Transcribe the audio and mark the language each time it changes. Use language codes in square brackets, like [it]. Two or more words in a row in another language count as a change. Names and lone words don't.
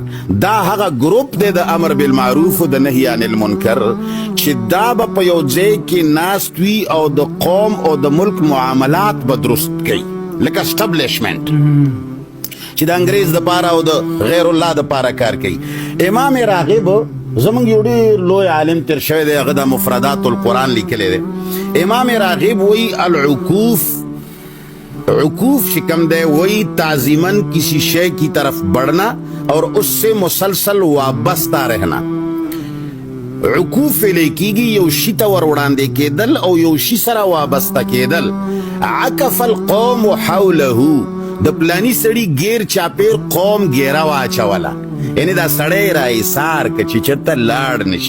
[ps] دا هغه ګروپ دی د [ar] امر بالمعروف [ps] و د [ar] نهي عن المنکر [ps] چې دا به په یو ځای کې ناست وي او د قوم او د ملک معاملات به درست کوي، لکه اسټبلیشمنټ چې د انګریز دپاره او د غیر الله دپاره کار کوي. امام راغب زمونږ یو ډېر لوی عالم تیر شوی دی، هغه د مفردات القرآن لیکلی دی. [ur] امام راغب وی عکوف شکم دے وہی تعظیمن کسی شے کی طرف بڑھنا اور اس سے مسلسل وابستہ رہنا. [ps] عکوف لیکي گی یو شی ته ور وړاندې کېدل او یو شی سره وابسته کېدل. [ar] عکف القوم حوله، [ps] د پلانی سړي غیر چاپیر قوم ګیره واچوله، یعنی دا سړی را ایثار که چې چېرته لاړ نشي.